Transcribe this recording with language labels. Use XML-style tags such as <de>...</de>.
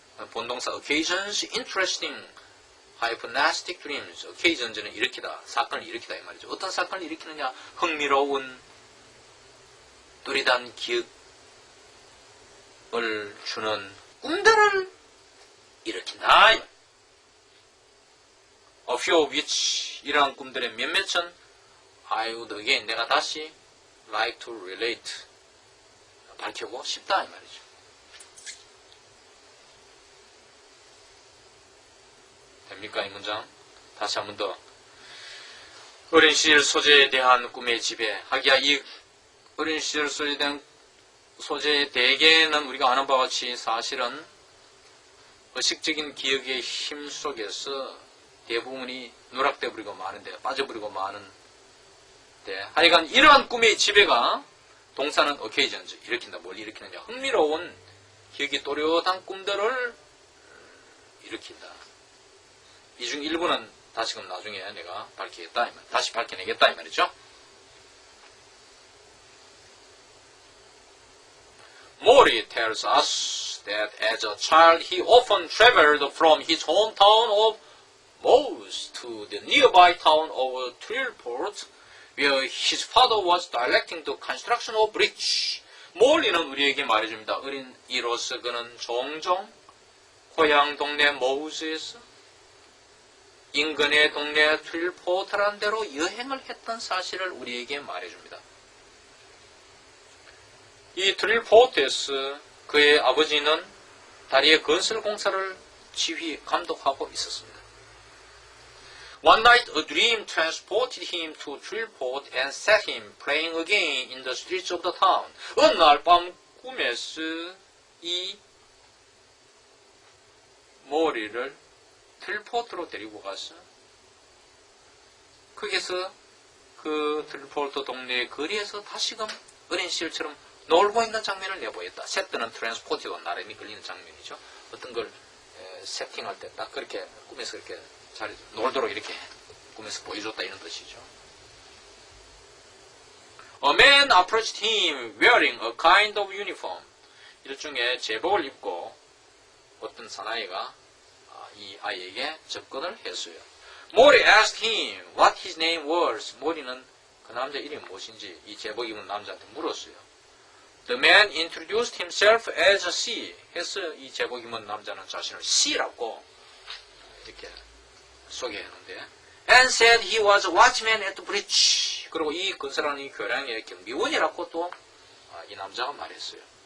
<en>본동사 occasions, interesting, hypnostic dreams.</en> <ko>occasion은 일으키다, 사건을 일으키다 이 말이죠. 어떤 사건을 일으키느냐? 흥미로운 또렷한 기억을 주는 꿈들을 일으킨다. A few of which, 이러한 꿈들의 몇몇은</ko> <en>I would again,</en> <ko>내가 다시 like to relate, 밝히고 싶다 이 말이죠. 됩니까 이 문장? 다시 한 번 더. 어린 시절 소재에 대한 꿈의 지배. 하기야 이 어린 시절 소재에 대한 소재의 대개는 우리가 아는 바와 같이 사실은 의식적인 기억의 힘 속에서 대부분이 누락돼 버리고 마는데, 빠져버리고 마는데, 하여간 이러한 꿈의 지배가 동사는 occasions, 일으킨다. 뭘 일으키느냐? 흥미로운 기억이 또렷한 꿈들을 일으킨다. 이 중 일부는 다시금 나중에 내가 밝히겠다. 다시 밝혀내겠다 이 말이죠.</ko> <en>Mori tells us that as a child he often traveled from his hometown of Mouse to the nearby town of Trillport, where his father was directing the construction of bridge.</en> <ko>몰리는 우리에게 말해줍니다. 어린이로서 그는 종종 고향 동네 모우즈에서 인근의 동네 트릴포트라는 데로 여행을 했던 사실을 우리에게 말해줍니다. 이 트릴포트에서 그의 아버지는 다리의 건설 공사를 감독하고 있었습니다.</ko> <en>One night a dream transported him to Trillport and set him playing again in the streets of the town.</en> <ko>어느 날 밤 꿈에서 이 모리를 트릴포트로 데리고 가서 거기서 그 트릴포트 동네의 거리에서 다시금 어린 시절처럼 놀고 있는 장면을 내보였다. 세트는 트랜스포트가 나름이 걸리는 장면이죠. 어떤 걸 세팅할 때 딱 그렇게 꿈에서 그렇게 잘 놀도록 이렇게 꿈에서 보여줬다 이런 뜻이죠.</ko> <en>A man approached him wearing a kind of uniform.</en> <ko>일종의 제복을 입고 어떤 사나이가 이 아이에게 접근을 했어요.</ko> <en>Mori asked him what his name was.</en> <ko>모리는 그 남자 이름이 무엇인지 이 제복 입은 남자한테 물었어요.</ko> <en>The man introduced himself as a C.</en> <ko>해서 이 제복 입은 남자는 자신을 C라고 이렇게 소개했는데</ko> <en>and said he was a watchman at the bridge.</en> <ko>그리고 이 건설하는 이 교량의 경비원이라고 또 이 남자가 말했어요.</ko>